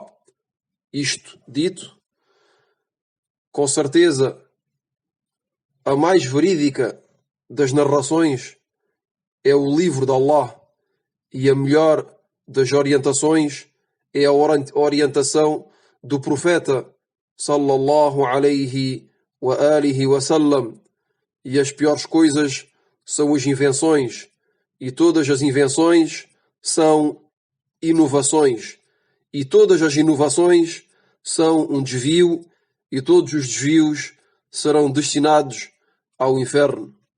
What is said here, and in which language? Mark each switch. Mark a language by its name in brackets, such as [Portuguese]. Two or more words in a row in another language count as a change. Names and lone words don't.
[Portuguese] Isto dito, com certeza, a mais verídica das narrações é o livro de Allah e a melhor das orientações é a orientação do profeta [Arabic] صلى الله عليه وآله وسلم. [Portuguese] E as piores coisas são as invenções, e todas as invenções são inovações, e todas as inovações são um desvio, e todos os desvios serão destinados ao inferno.